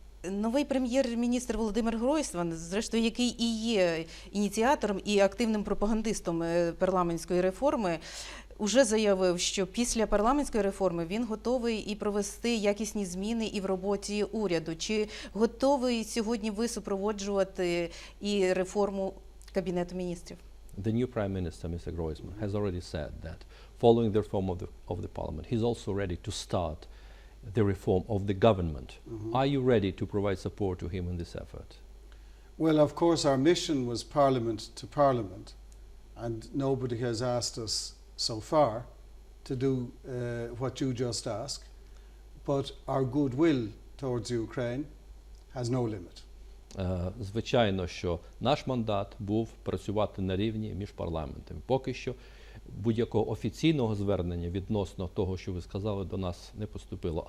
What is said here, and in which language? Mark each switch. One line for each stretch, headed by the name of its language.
Ukrainian: Новий прем'єр-міністр Володимир Гройсман, зрештою, який і є ініціатором і активним пропагандистом парламентської реформи, уже заявив, що після парламентської реформи він готовий і провести якісні зміни і в роботі уряду. Чи готовий сьогодні ви супроводжувати і реформу Кабінету міністрів?
English: The new Prime Minister, Mr. Groisman, has already said that following the reform of the Parliament, he's also ready to start the reform of the government. Are you ready to provide support to him in this effort? Well, of course, our mission was Parliament to Parliament, and nobody has asked us so far to do what you just asked, but our goodwill towards Ukraine has no limit.
Ukrainian: Звичайно, що наш мандат був працювати на рівні між парламентами. Поки що будь-якого офіційного звернення відносно того, що ви сказали, до нас не поступило.